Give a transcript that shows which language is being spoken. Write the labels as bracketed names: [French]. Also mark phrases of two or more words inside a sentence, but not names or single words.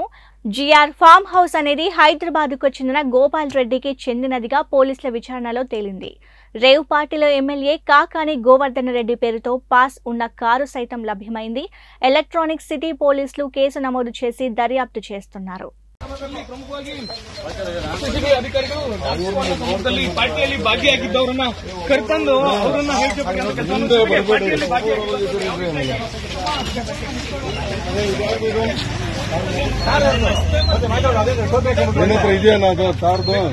[Telugu] జీఆర్ ఫామ్ హౌస్ అనేది హైదరాబాద్కు చెందిన గోపాల్ రెడ్డికి చెందినదిగా పోలీసుల విచారణలో తేలింది. రేవ్ పార్టీలో ఎమ్మెల్యే కాకాని గోవర్ధన్ రెడ్డి పేరుతో పాస్ ఉన్న కారు సైతం లభ్యమైంది. ఎలక్ట్రానిక్ సిటీ పోలీసులు కేసు నమోదు చేసి దర్యాప్తు చేస్తున్నారు. [Kannada] ಪ್ರಮುಖವಾಗಿ ಅಧಿಕಾರಿಗಳು ಪಾರ್ಟಿಯಲ್ಲಿ ಭಾಗಿಯಾಗಿದ್ದವರನ್ನ ಕರೆತಂದು ಅವರನ್ನ ಪಾರ್ಟಿಯಲ್ಲಿ ಇದೆಯಲ್ಲ ಅದು ತಾರ್ದು